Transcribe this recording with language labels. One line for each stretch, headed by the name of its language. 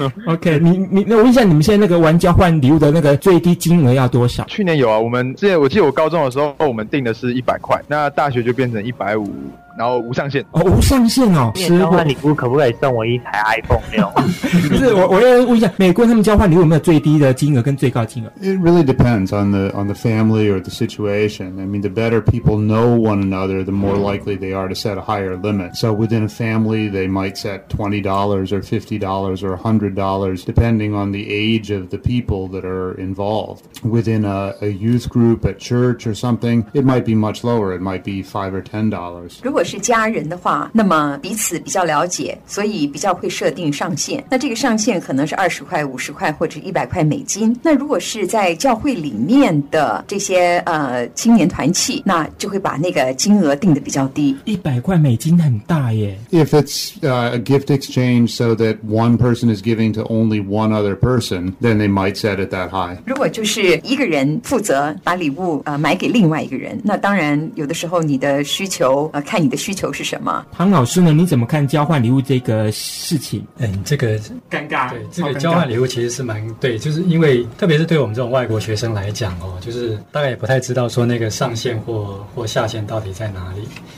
Chinese: OK， 那我问一下，你们现在那个玩交换礼物的那个最低金额要多少？去年有啊，我们之前我记得我高中的时候我们定的是100块，那大学就变成150，然后无上限哦，无上限哦。交换礼物可不可以送我一台 iPhone 六？不是，我要问一下，美国他们交换礼物有没有最低的金额跟最高金额
English: ？It really depends on the family or the situation. I mean, the better people know one another, the more likely they are to set a higher limit. So within a family, they might set $20 or $50 or $100, depending on the age of the people that are involved. Within a youth group at church or something, it might be much lower. It might be $5 or $10.
Chinese: 如果是家人的话，那么彼此比较了解，所以比较会设定上限。那这个上限可能是20块、50块或者100块美金。那如果是在教会里面的这些青年团契，那就会把那个金额定得比较低。 100块美金很大耶。
English: If it's a gift exchange so that one person is giving to only one other person, then they might set it that high.
Chinese: 如果就是一个人负责把礼物买给另外一个人，那当然有的时候你的需求看你的需求是什么。唐老师呢，你怎么看交换礼物这个事情？这个尴尬。对，这个交换礼物其实是蛮对，就是因为特别是对我们这种外国学生来讲哦，就是大概也不太知道说那个上限或下限到底在哪里。